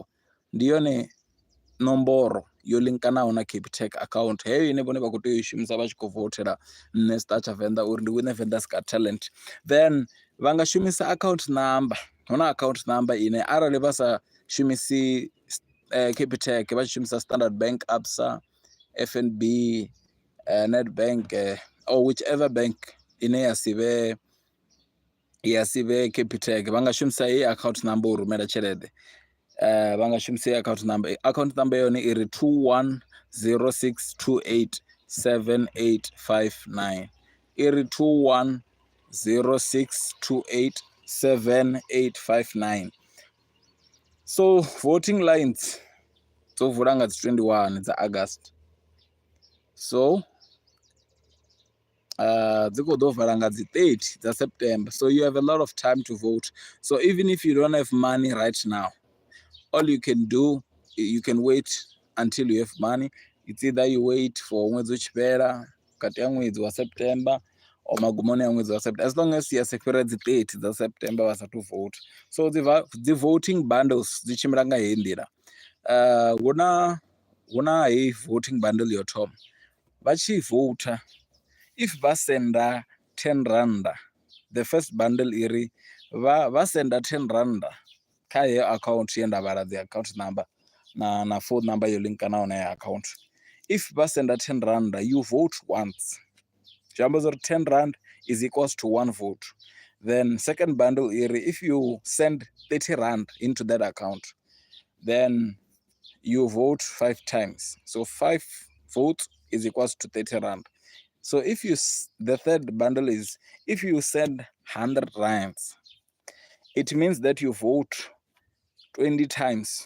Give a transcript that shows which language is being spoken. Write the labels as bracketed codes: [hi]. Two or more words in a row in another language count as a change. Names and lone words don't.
[ve] Ndione nomboro yo linkanaho na Capitec account heyo ine vhone vha khou tea u shumisa vha tshi khou voutela nne Tsha Venda uri ndi wine Venda's Got Talent. Then vha nga shumisa [en] account number. [ve] Huna [en] account number [ve] ine arali vha sa shumisi Capitec vha tshi shumisa Standard Bank, Absa, FNB, Nedbank, [en] or whichever bank [ve] ine ya sive Capitec, vha nga shumisa heyi [en] account number [ve] u rumela tshelede. Vha nga shumisa [en] account number [ve] yone iri 2106287859 iri 2106287859. So [en] voting lines [ve] dzo vula nga dzi 21 dza August. So dzi khou ḓo vala nga dzi 30 dza September. [en] So you have a lot of time to vote. So even if you don't have money right now, all you can do, you can wait until you have money. It's either you wait for [ve] ṅwedzi u tshi fhela kati ya ṅwedzi wa September or magumoni a ṅwedzi wa September, [en] as long as [ve] ya se fhira dzi 30 dza September vha sathu vote. So dzi [en] voting bundles [ve] dzi tshimbila nga heyi nḓila. Hu na heyi [en] voting bundle [ve] yo thoma, vha tshi voter, if vha senda 10 randa, [en] the first bundle [ve] iri vha senda 10 randa kha heyo account ye nda vhala dzi [en] account number [ve] na [en] phone number [ve] yo linkanaho na ya account. If vha senda 10 randa, [en] you vote once. [ve] Zwi amba zwa uri [en] 10 rand is equals to 1 vote. Then second bundle iri, if you send 30 rand into that account, then you vote 5 times. So 5 votes is equals to 30 rand. So if you, the third bundle is, if you send 100 rands, it means that you vote 20 times.